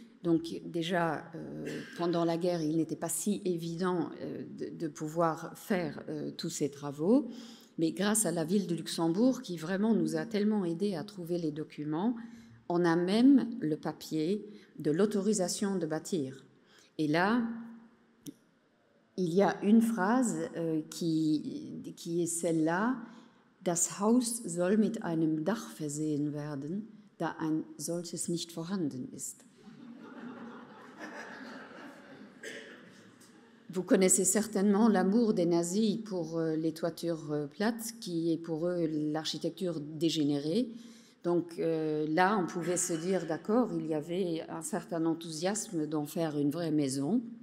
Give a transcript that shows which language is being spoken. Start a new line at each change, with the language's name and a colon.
French: Donc déjà, pendant la guerre, il n'était pas si évident de pouvoir faire tous ces travaux, mais grâce à la ville de Luxembourg, qui vraiment nous a tellement aidés à trouver les documents, on a même le papier de l'autorisation de bâtir. Et là, il y a une phrase qui est celle-là:
German: Das Haus soll mit einem Dach versehen werden, da ein solches nicht vorhanden ist.
French: Vous connaissez certainement l'amour des nazis pour les toitures plates, qui est pour eux l'architecture dégénérée. Donc là, on pouvait se dire, d'accord, il y avait un certain enthousiasme d'en faire une vraie maison.